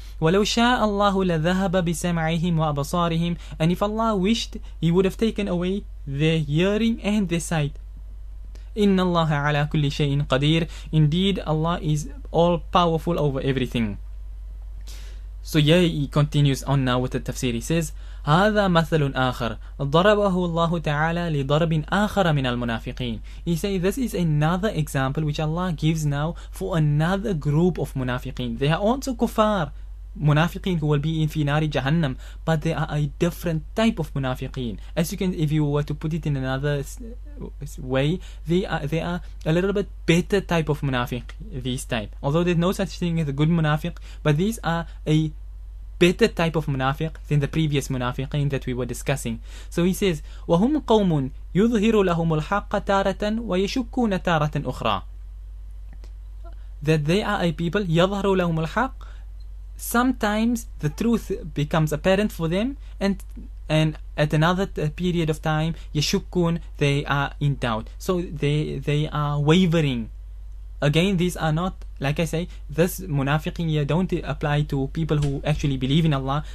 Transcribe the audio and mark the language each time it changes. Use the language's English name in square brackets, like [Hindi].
[Arabic] وَلَوْ شَاءَ اللَّهُ لَذَهَبَ بِسَمْعِهِمْ وَأَبْصَارِهِمْ. [English] And if Allah wished, He would have taken away their hearing and their sight. [Arabic] إِنَّ اللَّهَ عَلَى كُلِّ شَيْءٍ قَدِيرٌ. [English] Indeed, Allah is all powerful over everything. So here he continues on now with the tafsir. He says, [Arabic] هذا مثل آخر ضربه الله تعالى لضرب آخر من المنافقين. [English] He says this is another example which Allah gives now for another group of munafiqeen. They are also kuffar, munafiqeen who will be in finari jahannam, but they are a different type of munafiqeen. As you can, if you were to put it in another way, they are a little bit better type of munafiq, these type. Although there's no such thing as a good munafiq, but these are a better type of munafiq than the previous munafiqeen that we were discussing. So he says, [Arabic] وَهُمْ قَوْمٌ يُظْهِرُ لَهُمُ الْحَقَّ تَارَةً وَيَشُكُّونَ تَارَةً أُخْرَى. [English] That they are a people, [Arabic] يَظْهَرُ لَهُمُ الْحَقِّ. [English] Sometimes the truth becomes apparent for them, and at another period of time, yashukun, they are in doubt. So they are wavering. Again, these are not, like I say, this munafiqin here don't apply to people who actually believe in Allah.